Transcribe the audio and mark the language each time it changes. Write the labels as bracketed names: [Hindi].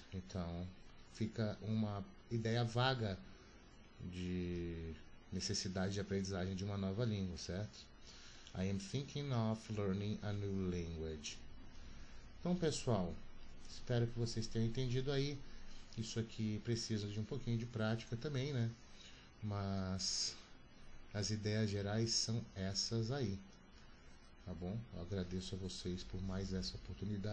[Portuguese] Então fica uma ideia vaga de necessidade de aprendizagem de uma nova língua, certo? [English] I am thinking of learning a new language. [Portuguese] Então, pessoal, espero que vocês tenham entendido aí. Isso aqui precisa de um pouquinho de prática também, né? Mas as ideias gerais são essas aí, tá bom? Eu agradeço a vocês por mais essa oportunidade e até o próximo vídeo.